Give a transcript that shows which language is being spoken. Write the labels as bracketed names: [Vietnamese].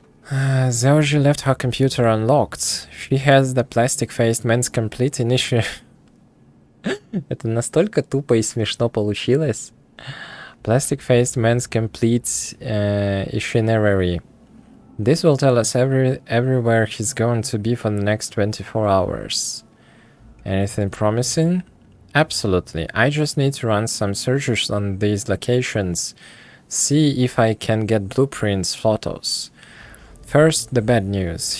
[English] Zheoji left her computer unlocked. She has the plastic-faced man's complete initiative. [Russian] Это настолько тупо и смешно получилось. [English] Plastic-faced man's complete itinerary. This will tell us everywhere he's going to be for the next 24 hours. Anything promising? Absolutely. I just need to run some searches on these locations. See if I can get blueprints photos. First, the bad news.